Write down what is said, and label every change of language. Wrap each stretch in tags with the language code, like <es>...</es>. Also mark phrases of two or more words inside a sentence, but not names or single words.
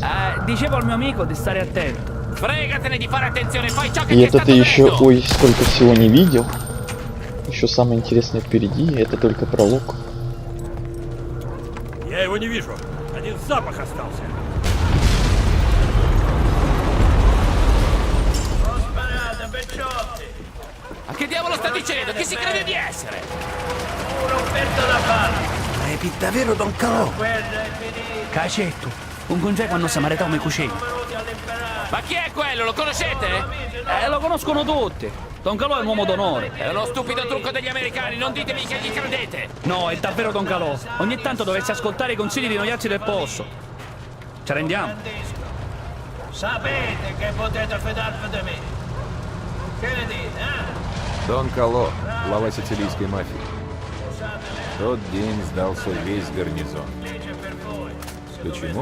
<it>Dicevo al mio amico di stare attento. Fregatene di fare attenzione, fai ciò che</it> <ru>И</ru> <it>ti è</it> <ru>это</ru> <it>stato</it> <ru>ты еще,</ru> <it>detto.</it> <ru>ой, сколько всего не видел. Еще самое интересное впереди, и это только пролог. Я его не вижу. Один запах остался.</ru> <it>Ma che diavolo sta dicendo? Chi si crede di essere? È davvero Don Calò. Cacetto, un congeco hanno samaritano i cucini. Ma chi è quello? Lo conoscete? Lo conoscono tutti. Don Calò è un uomo d'onore. È uno stupido trucco degli americani, non ditemi che gli credete! No, è davvero Don Calò. Ogni tanto dovresti ascoltare i consigli di noiazzi del posto. Ci rendiamo? Sapete che potete fidarvi di me. Che ne dite, eh?</it> <ru>Дон Кало, глава сицилийской мафии. В тот день сдался весь гарнизон. Почему?</ru>